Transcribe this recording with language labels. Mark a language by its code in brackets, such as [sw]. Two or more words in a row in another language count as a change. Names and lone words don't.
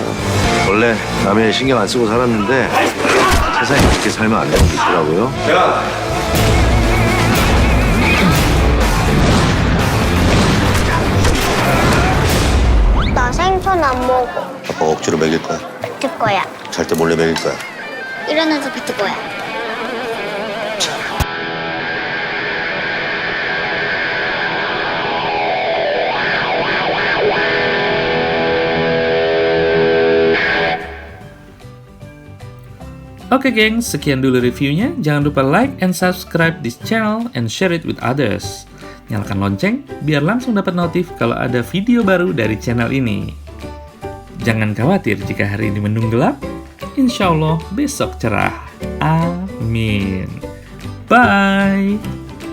[ko] 원래 남의 신경 안 쓰고 살았는데 세상에 그렇게 살면 안 되는 게 있더라고요. 야. 나 생선 안 먹어. 아빠가 억지로 먹일 거야. 뱉을 거야. 잘 때 몰래 먹일 거야. 일어나서 뱉을 거야. [id] Oke gengs, sekian dulu reviewnya. Jangan lupa [en] like and subscribe this channel and share it with others. [id] Nyalakan lonceng biar langsung dapat notif kalau ada video baru dari channel ini. Jangan khawatir jika hari ini mendung gelap, [ar] إن شاء الله [id] besok cerah. Amin. Bye.